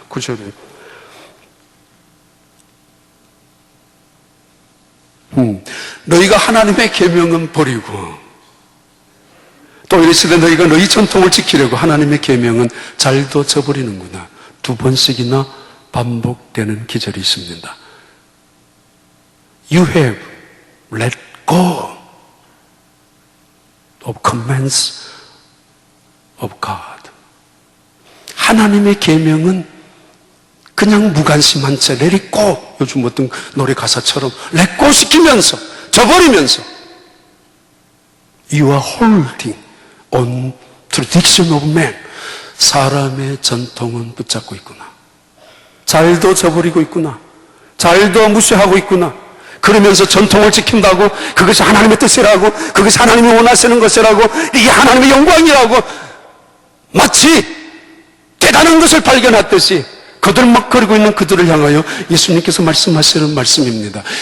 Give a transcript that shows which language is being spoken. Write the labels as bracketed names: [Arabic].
[Korean] 9절에 너희가 하나님의 계명은 버리고 또 이르시되 너희가 너희 전통을 지키려고 하나님의 계명은 잘도 저버리는구나. 두 번씩이나 반복되는 기절이 있습니다. [English] You have let go of commands of God. [Korean] 하나님의 계명은 그냥 무관심한 채 let it go. 요즘 어떤 노래 가사처럼 let go 시키면서 저버리면서 You are holding on tradition of man. 사람의 전통은 붙잡고 있구나. 잘도 저버리고 있구나. 잘도 무시하고 있구나. 그러면서 전통을 지킨다고 그것이 하나님의 뜻이라고 그것이 하나님이 원하시는 것이라고 이게 하나님의 영광이라고 마치 대단한 것을 발견했듯이 거들먹거리고 있는 그들을 향하여 예수님께서 말씀하시는 말씀입니다.